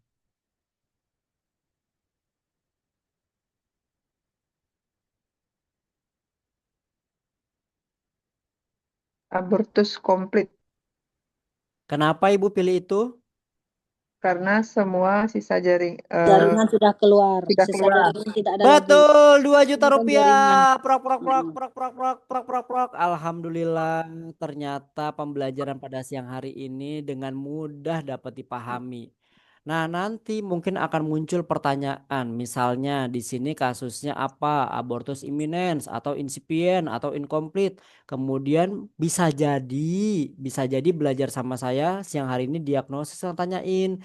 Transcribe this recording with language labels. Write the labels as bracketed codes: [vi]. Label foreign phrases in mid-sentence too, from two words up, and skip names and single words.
[id] Abortus komplit Kenapa Ibu pilih itu? karena semua sisa Jaringan sudah keluar. sudah Sisa keluar. jaringan tidak ada lagi. Betul, 2 juta Bukan rupiah. jaringan. Prok, prok, prok, Mm-mm. prok, prok, prok, prok, prok, prok. Alhamdulillah, ternyata pembelajaran pada siang hari ini dengan mudah dapat dipahami. Nah, nanti mungkin akan muncul pertanyaan, misalnya di sini kasusnya apa? Abortus imminens atau incipient atau incomplete. Kemudian bisa jadi belajar sama saya siang hari ini diagnosis yang tanyain.